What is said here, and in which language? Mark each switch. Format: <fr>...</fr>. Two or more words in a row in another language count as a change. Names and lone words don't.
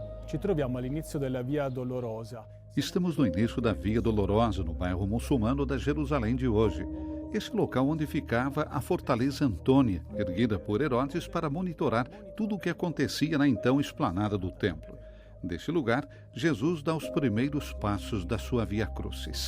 <it>Ci troviamo all'inizio della Via Dolorosa.</it> <pt>Estamos no início da Via Dolorosa, no bairro muçulmano da Jerusalém de hoje. Esse local onde ficava a Fortaleza Antônia, erguida por Herodes para monitorar tudo o que acontecia na então esplanada do templo. Deste lugar, Jesus dá os primeiros passos da sua Via Crucis.</pt>